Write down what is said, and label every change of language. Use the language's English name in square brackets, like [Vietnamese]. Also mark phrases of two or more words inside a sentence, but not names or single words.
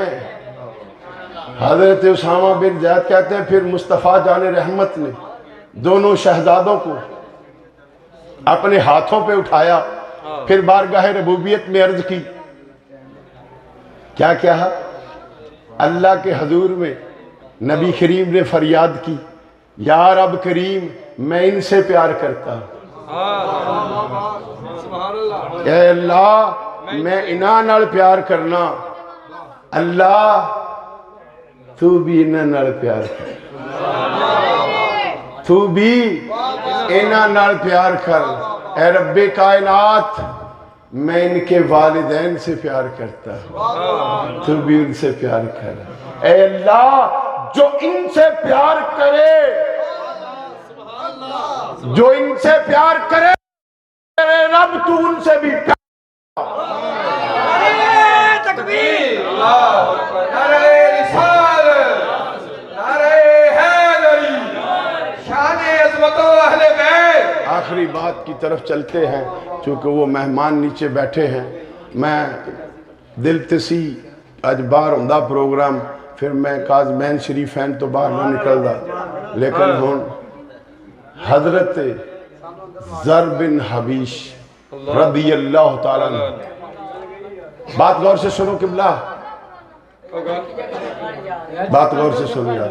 [Urdu] حضرت اسامہ بن زید کہتے ہیں پھر مصطفیٰ جان رحمت نے دونوں شہزادوں کو اپنے ہاتھوں پہ اٹھایا، پھر بارگاہ ربوبیت میں عرض کی۔ کیا کہا؟ اللہ کے حضور میں نبی کریم نے فریاد کی، یا رب کریم میں ان سے پیار کرتا ہوں، [Punjabi] اے اللہ میں انہاں نال پیار کرنا، اللہ تو بھی انہاں نال پیار کر، تو بھی انہاں نال پیار کر۔ [Urdu] اے رب کائنات میں ان کے والدین سے پیار کرتا ہوں، تو بھی ان سے پیار کر۔ اے اللہ جو ان سے پیار کرے، جو ان سے پیار کرے میرے رب تو ان سے بھی پیار۔ تکبیر نعرہ رسالت، نعرہ حیدری، شان عظمت و اہل بیت۔ آخری بات کی طرف چلتے ہیں، چونکہ وہ مہمان نیچے بیٹھے ہیں۔ [Punjabi] میں دل تسی اج باہر ہوندا پروگرام، پھر میں کاظمین شریفین تو باہر نہ نکلدا، لیکن ہن حضرت زر بن حبیش رضی اللہ تعالیٰ عنہ، [Urdu] بات غور سے سنو قبلہ، بات غور سے سنو یار،